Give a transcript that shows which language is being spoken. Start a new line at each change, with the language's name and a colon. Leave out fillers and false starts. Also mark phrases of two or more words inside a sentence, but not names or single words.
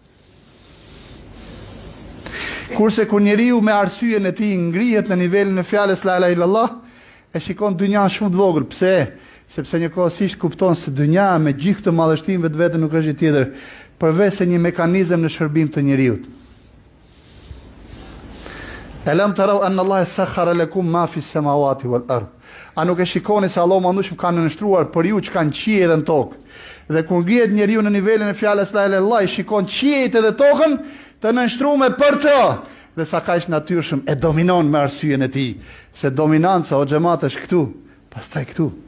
Albanian: Kurse kur njeriu me arsyeën e tij ngrihet në nivelin e fjalës
Arabic: لا إله إلا الله,
Albanian: e shikon dynjan shumë të vogël. Pse? Sepse njëkohësisht kupton se dynja me gjithë këtë madhështim vetvete nuk është gjë tjetër përveç se një mekanizëm në shërbim të njeriu.
Arabic: ألم تروا أن الله سخر لكم ما في السماوات والأرض.
Albanian: A nuk e shikoni se Allahu mandushëm ka nënshtruar për ju çka në qiell dhe në tokë. Dhe kur ngrihet njeriu në nivelin e fjalës
Arabic: لا إله إلا الله,
Albanian: shikon qiejt dhe tokën të nënshtruar për të. Dhe sa kaq natyrshëm e dominon me arsyeën e tij, se dominanca o xhamat është këtu, pastaj këtu.